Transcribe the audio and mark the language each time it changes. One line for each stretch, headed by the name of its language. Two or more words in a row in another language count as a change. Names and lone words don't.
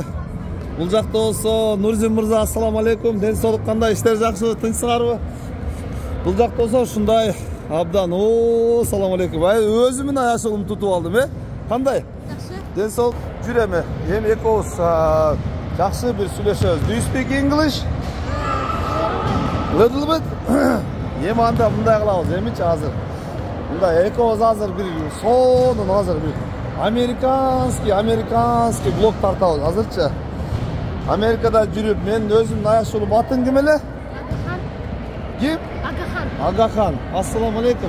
Kyrgyz: Бул жакта болсо Нурзин мырза,
Arabic: السلام عليكم.
Kyrgyz: Ден соолук кандай? Иштер жакшыбы? Тынчсыңарбы? Бул жакта болсо ушундай абдан.
Arabic: سلام عليكم.
Kyrgyz: Өзүмдүн аяшыгымды тутуп алдым, Кандай? Жакшы. Ден соолук жүрөм. Эми экөөбүз жакшы бир сүйлөшөбүз.
English: Do you speak English? Little bit.
Kyrgyz: Эми анда мындай кылабыз, эмичи азыр. Мында экөөбүз азыр бир сонун азыр бир американский блог тартабыз азырчы. Америкада жүрүп, мен өзүмдүн аяшуулум атын ким эле? Ким? Агахан.
Arabic: السلام عليكم.